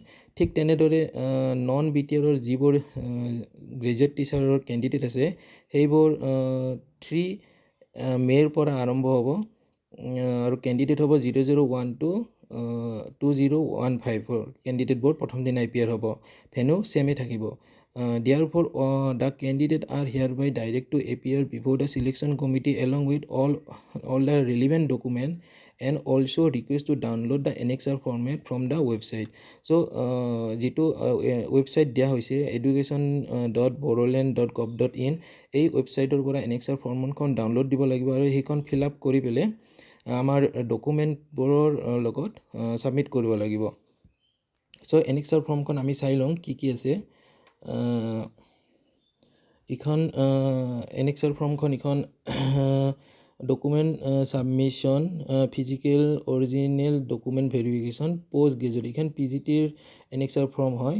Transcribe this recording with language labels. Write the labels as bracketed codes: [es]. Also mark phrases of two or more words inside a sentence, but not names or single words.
[as] ঠিক তেনেদৰে নন BTRৰ যিবোৰ [en] graduate teacher candidate [as] আছে সেইবোৰ 3 মে'ৰ পৰা আৰম্ভ হ'ব আৰু কেণ্ডিডেট হ'ব 001 to 2015 কেণ্ডিডেটবোৰ প্ৰথম দিনা এপিয়াৰ হ'ব। [en] venue same [as] থাকিব। [en] Therefore, the candidates are hereby directed to appear before the selection committee along with all the relevant documents and also request to download the annexer format from the website. So, [as] যিটো ৱেবছাইট দিয়া হৈছে education.boroland.gov.in এই ৱেবছাইটৰ পৰা annexer ফৰ্মখন ডাউনলোড দিব লাগিব আৰু সেইখন [en] fill up [as] কৰি পেলাই আমাৰ ডকুমেণ্টবোৰৰ লগত ছাবমিট কৰিব লাগিব। চ' annexer ফৰ্মখন আমি চাই লওঁ কি আছে। ইখন annexer ফৰ্মখন ইখন [en] document submission physical original document verification post graduate [as] ইখন PGTৰ annexer ফৰ্ম হয়।